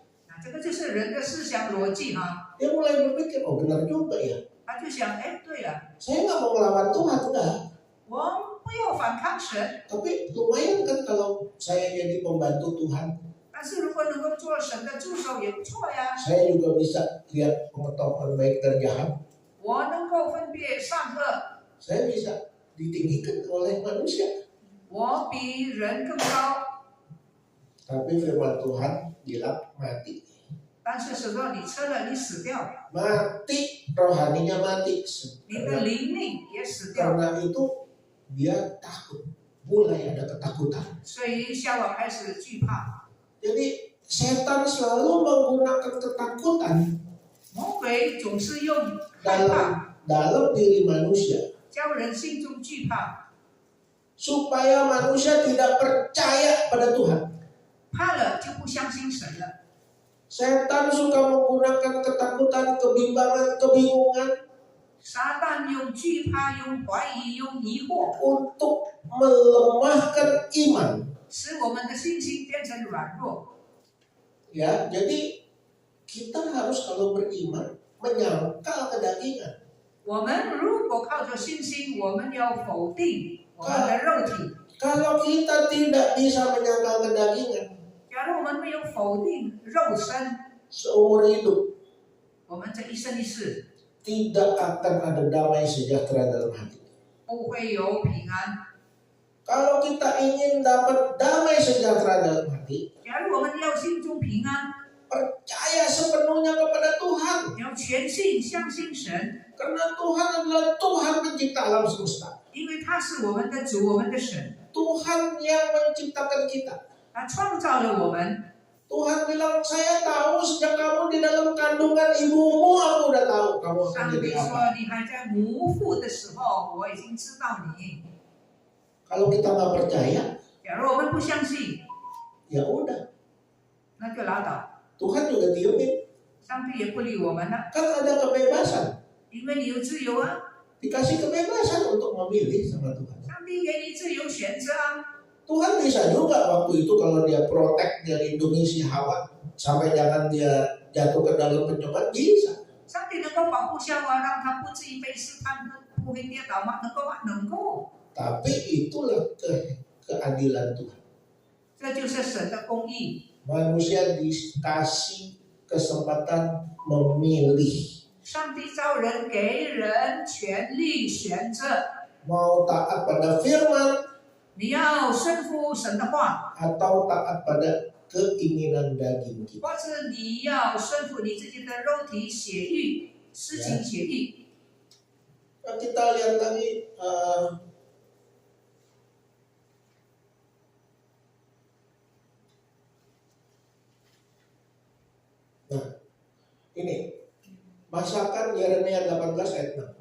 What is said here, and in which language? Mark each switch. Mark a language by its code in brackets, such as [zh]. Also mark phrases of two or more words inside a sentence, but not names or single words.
[zh] 那这个就是人的思想逻辑哈。 [id] Dia mulai berpikir, oh benar juga ya. [zh] 他就想，哎，对了， [id] Saya nggak mau melawan Tuhan, enggak. [zh] 我不不要反抗神。 [id] Tapi lumayan kan kalau saya jadi pembantu Tuhan. [zh] 但是如果能够做神的助手也不错呀。 [id] Saya juga bisa lihat pengetahuan baik dan jahat. [zh] 我能够分辨善恶， [id] Saya bisa ditinggikan oleh manusia. [zh] 我比人更高。 [id] Tapi firman Tuhan bilang mati. [zh] 但是神说你吃了，你死掉， [id] Mati, rohaninya mati. [zh] 你的灵命也死掉。 [id] Karena itu dia takut. Mulai ada ketakutan. [zh] 所以夏娃开始惧怕。 [id] Jadi setan selalu menggunakan ketakutan [zh] 魔鬼总是用害怕 [id] dalam diri manusia [zh] 叫人心中惧怕， [id] supaya manusia tidak percaya pada Tuhan. [zh] 怕了就不相信神了。 [id] Setan suka menggunakan ketakutan, kebimbangan, kebingungan [zh] 撒旦用惧怕、用怀疑、用疑惑， [id] untuk melemahkan iman. [zh] 使我们的信心变成软弱。 [id] Ya, jadi kita harus kalau beriman menyangkal kedagingan. [zh] 我们如果靠着信心，我们要否定我们的肉体。 [id] Kalau kita tidak bisa menyangkal kedagingan [zh] 假如我们没有否定肉身， [id] seumur hidup, [zh] 我们这一生一世 [id] tidak akan ada damai sejahtera dalam hati. [zh] 不会有平安。 [id] Kalau kita ingin dapat damai sejahtera dalam hati, [zh] 假如我们要心中平安， [id] percaya sepenuhnya kepada Tuhan. [zh] 要全信相信神， [id] Karena Tuhan adalah Tuhan pencipta alam semesta. [zh] 因为他是我们的主，我们的神， [id] Tuhan yang menciptakan kita. [zh] 他创造了我们。 [id] Tuhan bilang, saya tahu sejak kamu di dalam kandungan ibumu, aku udah tahu kamu akan [zh] 上 [id] jadi [zh] 帝 [id] apa. [zh] 说：“你还在母腹的时候，我已经知道你。 [id] Kalau kita nggak percaya, ” [zh] 假如我们不相信， [id] ya udah. [zh] 那就拉倒， [id] Tuhan juga diemin. [zh] 上帝也不理我们了， [id] Kan ada kebebasan. [zh] 因为你有自由啊， [id] Dikasih kebebasan untuk memilih sama Tuhan. [zh] 上帝给你自由选择啊。 [id] Tuhan bisa juga waktu itu kalau dia protect, dia lindungi si Hawa sampai jangan dia jatuh ke dalam pencobaan, bisa. [zh] 上帝能够保护夏娃，让她不至于被试探，不会跌倒吗？能够吗？能够。 [id] Tapi itulah keadilan Tuhan. [zh] 这就是神的公义。 [id] Manusia dikasih kesempatan memilih. [zh] 上帝造人，给人权利选择， [id] Mau taat pada firman [zh] 你要顺服神的话， [id] atau taat pada keinginan daging kita. [zh] 或者你要顺服你自己的肉体血欲、私情血欲。 [id] Nah, kita lihat lagi nah ini masakan Yeremia 18 ayat 6.